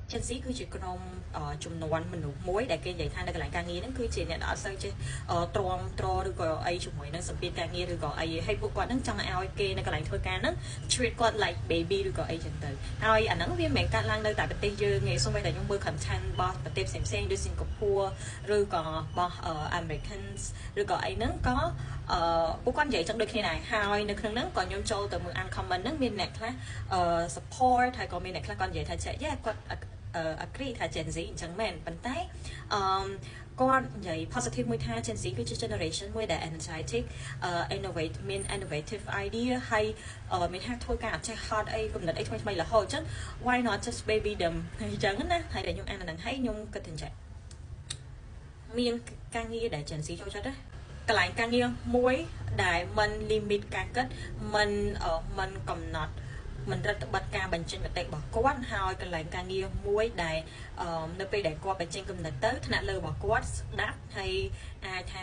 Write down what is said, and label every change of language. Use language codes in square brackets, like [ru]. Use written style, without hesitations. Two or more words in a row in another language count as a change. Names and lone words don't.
[km] Gen Z គឺជាក្រុមចំនួនមនុស្សមួយដែលគេនិយាយថានៅកន្លែងការងារហ្នឹងគឺជាអ្នកដែលអត់សូវចេះទ្រាំទ្រឬក៏អីជាមួយនឹងសម្ពាធការងារឬក៏អីហើយពួកគាត់ហ្នឹងចង់ឲ្យគេនៅកន្លែងធ្វើការហ្នឹង treat គាត់ [en] like baby [km] ឬក៏អីចឹងទៅហើយអាហ្នឹងវាមិនមែនកាត់ឡើងនៅតែប្រទេសយើងទេសូម្បីតែខ្ញុំមើល content របស់ប្រទេសផ្សេងៗដូចសិង្ហបុរីឬក៏របស់ Americans ឬក៏ អីហ្នឹងក៏ពួកគាត់និយាយចឹងដូចគ្នាដែរហើយនៅក្នុងហ្នឹងក៏ខ្ញុំចូលទៅមើល uncommon ហ្នឹងមានអ្នកខ្លះsupport ហើយក៏មានអ្នកខ្លះគាត់និយាយថាគាត់agree ថា Gen Z អញ្ចឹងមែនប៉ុន្តែគាត់និយាយ positive មួយថា Gen Z គឺជា generation មួយដែល [en] energetic innovate [km] មាន [en] innovative idea [km] ហើយមានថាធ្វើការអត់ចេះហ ត់អីគំនិតអីថ្មីៗរហូតអញ្ចឹង [en] why not just baby them [km] អញ្ចឹងណាហើយតែខ្ញុំអានអាហ្នឹងហើយខ្ញុំគិតថាចាមានការងារដែល Gen Z ចូលចិត្តដែរកន្លែងការងារមួយដែលមិន limit ការគិតមិនកំណ ត់មិនរដ្ឋបတ်ការបញ្ចេញមតិរបស់គាត់ហើយកន្លែងការងារមួយដែលនៅពេលដែលគាត់បញ្ចេញគំនិតទៅថ្នាក់លើរបស់គាត់ស្ដាប់ហើយអាចថា